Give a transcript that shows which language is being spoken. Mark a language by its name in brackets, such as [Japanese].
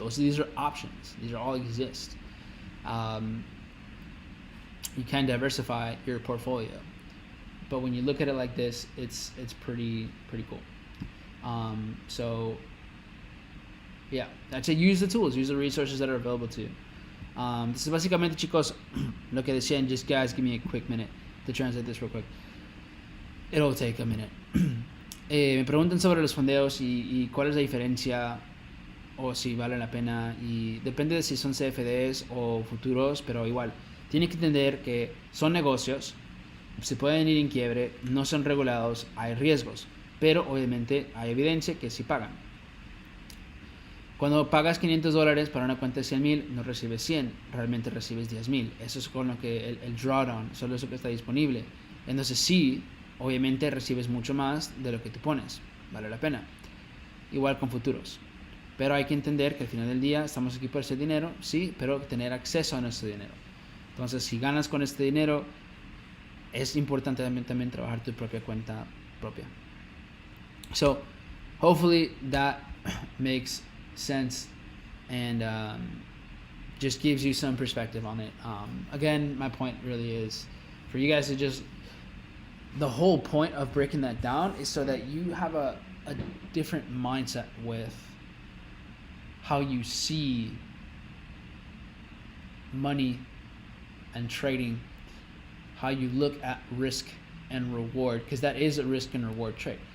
[English] These are options. These are all exist. You can diversify your portfolio, but when you look at it like this, it's pretty cool. So yeah, I'd say use the tools, use the resources that are available to you. This is [Spanish] básicamente, chicos, lo que decían. [English] Just guys, give me a quick minute to translate this real quick. It'll take a minute. [Spanish] Me preguntan sobre los fondeos y cuál es la diferencia o si vale la pena, y depende de si son CFDs o futuros, pero igual tienen que entender que son negocios, se pueden ir en quiebre, no son regulados, hay riesgos, pero obviamente hay evidencia que sí pagan. Cuando pagas $500 para una cuenta de 100,000, no recibes 100, realmente recibes 10,000. Eso es con lo que el drawdown, solo eso que está disponible. Entonces sí, obviamente recibes mucho más de lo que tú pones, vale la pena. Igual con futuros. Pero hay que entender que al final del día estamos aquí por ese dinero, sí, pero tener acceso a nuestro dinero. Entonces, si ganas con este dinero, es importante también trabajar tu propia cuenta propia. [English] So, hopefully that makes sense and just gives you some perspective on it. Again, my point really is for you guys to just, the whole point of breaking that down is so that you have a different mindset with how you see money and trading, how you look at risk and reward, because that is a risk and reward trade.